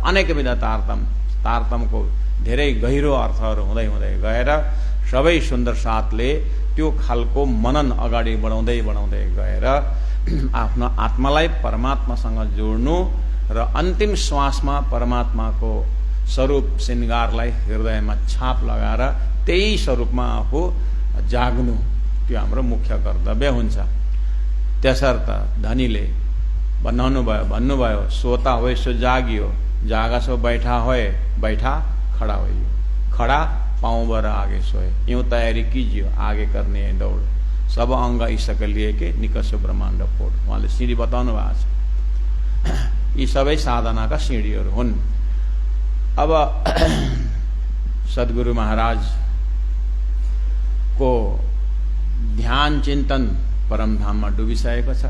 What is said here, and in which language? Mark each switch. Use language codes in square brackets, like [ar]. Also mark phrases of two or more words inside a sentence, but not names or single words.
[ne] अनेक विध तारतम, तारतमको धेरै गहिरो अर्थहरू हुँदै हुँदै गएर सबै सुन्दर साथले त्यो खालको मनन अगाडि बढाउँदै बढाउँदै गएर आफ्नो आत्मालाई परमात्मासँग जोड्नु र अन्तिम श्वासमा परमात्माको स्वरूप श्रृङ्गारलाई हृदयमा छाप लगाएर त्यही स्वरूपमा आफू जाग्नु, त्यो हाम्रो मुख्य कर्तव्य हुन्छ। त्यसर्थ धनीले भन्नुभयो [hi] सोता होए सो जागियो, जागा सो बैठा होए, बैठा खड़ा होइयो, खड़ा पाँव बर आगे सोए, यूं तयारी कीजियो आगे करने है दौड़, सब अंग ईसक लिए के निकस ब्रह्माण्ड फोड़। [ne] उहाँले सिँढी बताउनु भएको छ। यी सबै साधनाका सिँढीहरू हुन्। अब सद्गुरु महाराजको ध्यान चिन्तन परमधाममा डुबिसकेको छ।